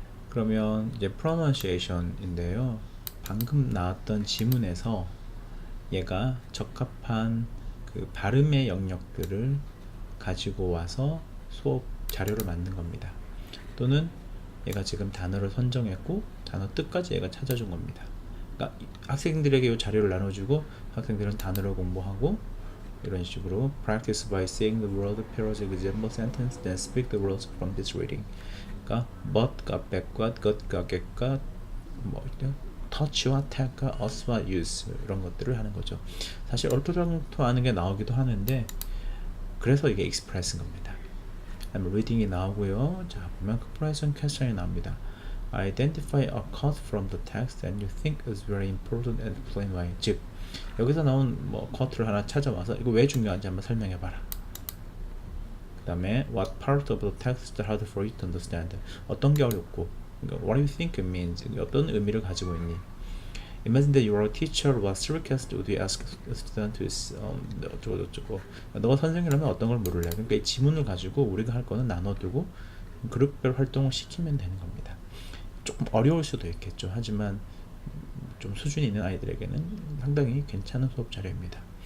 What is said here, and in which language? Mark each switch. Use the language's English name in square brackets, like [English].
[Korean] 그러면 이제 pronunciation인데요. 방금 나왔던 지문에서 얘가 적합한 그 발음의 영역들을 가지고 와서 수업 자료를 만든 겁니다. 또는 얘가 지금 단어를 선정했고 단어 뜻까지 얘가 찾아준 겁니다. 그러니까 학생들에게 이 자료를 나눠주고 학생들은 단어를 공부하고 이런 식으로 [English] practice by seeing the word pairs example sentence then speak the words from this reading. [Korean] 그러니까 but과 back과 got과 get과 뭐 touch와 tag과 us와 use 이런 것들을 하는 거죠. 사실 얼토당토 하는 게 나오기도 하는데 그래서 이게 express인 겁니다. reading이 나오고요. 자, 보면 comparison question이 나옵니다. [English] Identify a quote from the text that you think is very important and explain why. [Korean] 즉 여기서 나온 뭐 quote를 하나 찾아와서 이거 왜 중요한지 한번 설명해봐라. 그 다음에 [English] what part of the text is hard for you to understand. [Korean] 어떤 게 어렵고 [English] what do you think it means. [Korean] 어떤 의미를 가지고 있니. [English] Imagine that your teacher was sarcastic. Would you ask a student to [Korean] 어쩌고 너가 선생님이라면 어떤 걸 물을래. 그러니까 이 지문을 가지고 우리가 할 거는 나눠두고 그룹별 활동을 시키면 되는 겁니다. 조금 어려울 수도 있겠죠. 하지만 좀 수준이 있는 아이들에게는 상당히 괜찮은 수업 자료입니다.